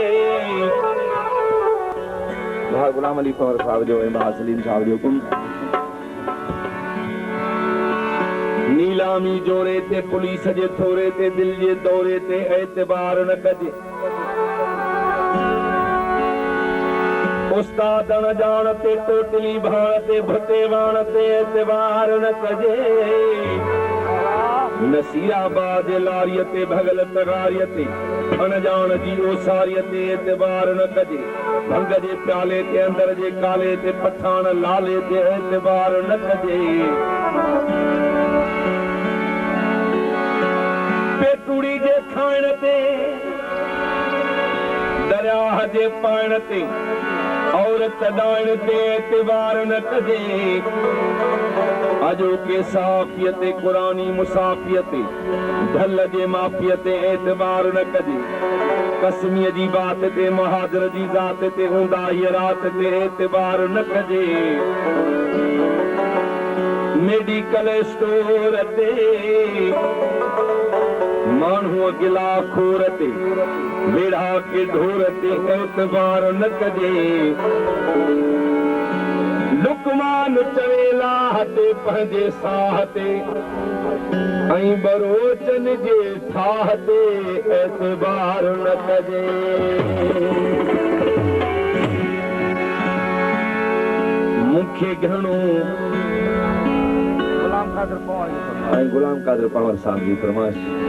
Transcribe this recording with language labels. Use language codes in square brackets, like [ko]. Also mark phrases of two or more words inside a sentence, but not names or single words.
[sd] गुलाम अली फौर साहब जो इमाम सलीम साहब जो हुकुम नीलामी जोरे ते पुलिस जे थोरे ते दिल जे दौरे ते एतबार न कजे। उस्ताद न जानते टोटली भाणते भुते वाणते एतवार न कजे नसीराबाद लारियते भगल तगारियते अनजान जी ओसारियते एतवार न कजे भंग जे प्याले ते अंदर जे काले ते पठान लाले ते एतवार न कजे पेटुड़ी जे खाइण ते दरिया जे पाइण ते औरत दाइण ते एतवार न कजे अजो के साफियते कुरानी मुसाफियते ढल जे माफियते एतबार न कजे कसमीअ जी बात ते महाजर जी ज़ात ते हूंदा हीअ रात ते एतबार न कजे [en] medical store [sd] ते माण्हूअ गिला खोर ते वेड़ा के ढोर ते एतबार न कजे लुकमान चवेला ते पंहिंजे साह ते ऐं बरोचन जे ठाह ते एतबार न कजे मूंखे घणो गुलाम कादर पवार साहब जी फरमाइश